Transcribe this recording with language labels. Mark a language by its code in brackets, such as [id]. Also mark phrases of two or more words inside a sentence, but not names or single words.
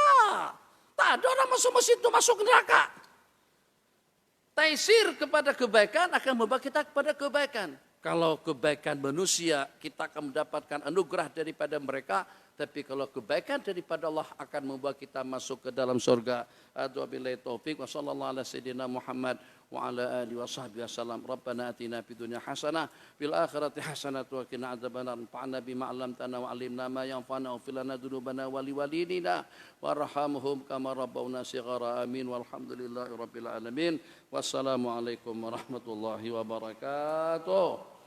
[ms] Tak ada orang masuk masjid untuk masuk neraka. Taisir kepada kebaikan akan membawa kita kepada kebaikan. Kalau kebaikan manusia, kita akan mendapatkan anugerah daripada mereka. Tapi kalau kebaikan daripada Allah akan membawa kita masuk ke dalam surga. [ar] وبالله التوفيق وصلى الله على سيدنا محمد وعلى آله وصحبه وسلم. ربنا آتنا في الدنيا حسنة في الآخرة حسنة وقنا عذاب النار. فعنا بما علمتنا وعلمنا ما ينفعنا واغفر لنا ذنوبنا ولوالدينا وارحمهم كما ربونا صغارا. آمين والحمد لله رب العالمين. والسلام عليكم ورحمة الله وبركاته.